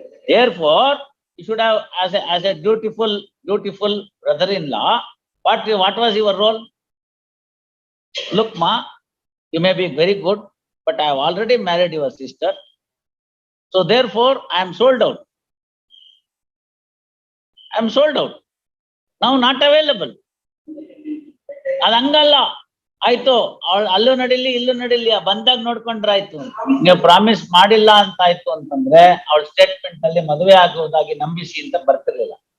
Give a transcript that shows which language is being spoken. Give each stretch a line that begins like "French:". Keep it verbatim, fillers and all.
English: Therefore you should have as as a dutiful dutiful brother in law, what what was your role? Look ಮಾ, you may be very good, but I have already married your sister, so therefore I am sold out, I am sold out now, not available.
Kannada: ಅದು ಹಂಗಲ್ಲ, ಆಯ್ತು ಅವಳು ಅಲ್ಲೂ ನಡೀಲಿ ಇಲ್ಲೂ ನಡೀಲಿ, ಬಂದಾಗ ನೋಡ್ಕೊಂಡ್ರೆ ಆಯ್ತು. ನೀವು ಪ್ರಾಮಿಸ್ ಮಾಡಿಲ್ಲ ಅಂತ ಆಯ್ತು ಅಂತಂದ್ರೆ ಅವಳ ಸ್ಟೇಟ್ಮೆಂಟ್ ನಲ್ಲಿ ಮದುವೆ ಆಗುವುದಾಗಿ ನಂಬಿಸಿ ಅಂತ ಬರ್ತಿರ್ಲಿಲ್ಲ.